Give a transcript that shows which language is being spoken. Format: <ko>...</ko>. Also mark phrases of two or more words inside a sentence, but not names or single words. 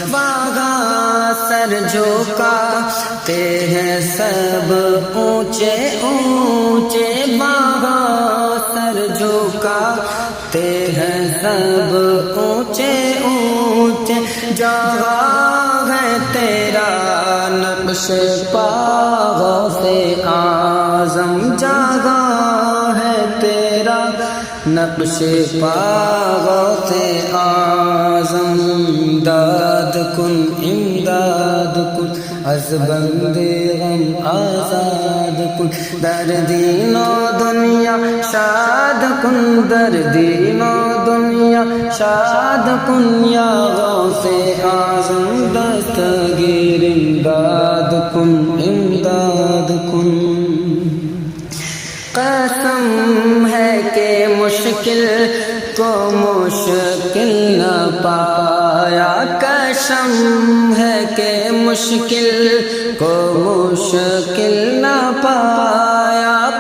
<ur>سر جھکاتے ہیں سب اونچے اونچے باغ سر جھکاتے ہیں سب اونچے اونچے جگہ ہے تیرا نقش پا غوث اعظم جگہ ہے تیرا نقش</ur> <fa>پا غوث اعظم امداد کن امداد کن از بند غم آزاد کن در دین و دنیا شاد کن در دین و دنیا شاد کن یا غوث اعظم دستگیر امداد کن امداد کن</fa> <ur>قسم ہے کہ مشکل کو مشکل نہ پایا قسم ہے کہ مشکل کو مشکل نہ پایا</ur>